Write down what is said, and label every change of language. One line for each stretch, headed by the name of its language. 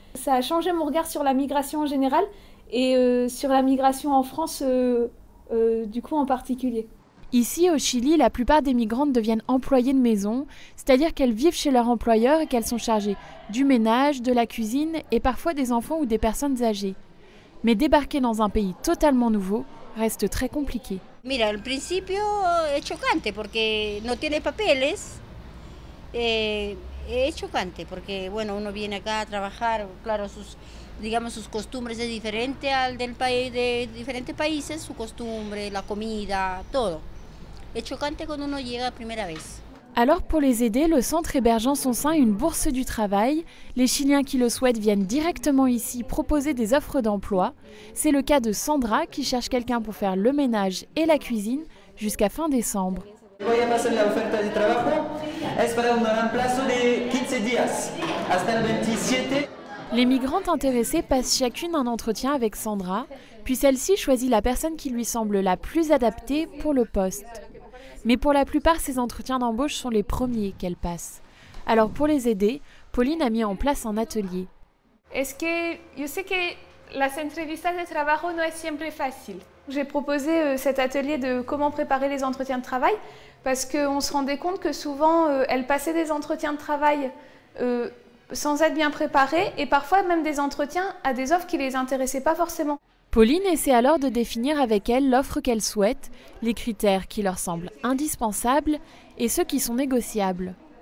French: Ça a changé mon regard sur la migration en général et sur la migration en France du coup en particulier. Ici, au Chili, la plupart des migrantes deviennent employées de maison, c'est-à-dire qu'elles vivent chez leur employeur et qu'elles sont chargées du ménage, de la cuisine et parfois des enfants ou des personnes âgées. Mais débarquer dans un pays totalement nouveau reste très compliqué.
Spanish: Mira, al principio es chocante porque no tiene papeles. Es chocante porque bueno, uno viene acá a trabajar, claro, sus costumbres es diferente al del país de diferentes países, su costumbre, la comida, todo. Es chocante cuando uno llega a primera vez.
French: Alors pour les aider, le centre héberge en son sein une bourse du travail. Les Chiliens qui le souhaitent viennent directement ici proposer des offres d'emploi. C'est le cas de Sandra qui cherche quelqu'un pour faire le ménage et la cuisine jusqu'à fin décembre.
Spanish: Voy a pasar la oferta de trabajo. Es para un reemplazo de 15 días hasta el 27.
French: Les migrantes intéressées passent chacune un entretien avec Sandra, puis celle-ci choisit la personne qui lui semble la plus adaptée pour le poste. Mais pour la plupart, ces entretiens d'embauche sont les premiers qu'elles passent. Alors pour les aider, Pauline a mis en place un atelier.
Spanish: Es que yo sé que las entrevistas de trabajo no es siempre fácil.
French: J'ai proposé cet atelier de comment préparer les entretiens de travail parce qu'on se rendait compte que souvent elles passaient des entretiens de travail sans être bien préparées et parfois même des entretiens à des offres qui ne les intéressaient pas forcément. Pauline essaie alors de définir avec elle l'offre qu'elle souhaite, les critères qui leur semblent indispensables et ceux qui sont négociables.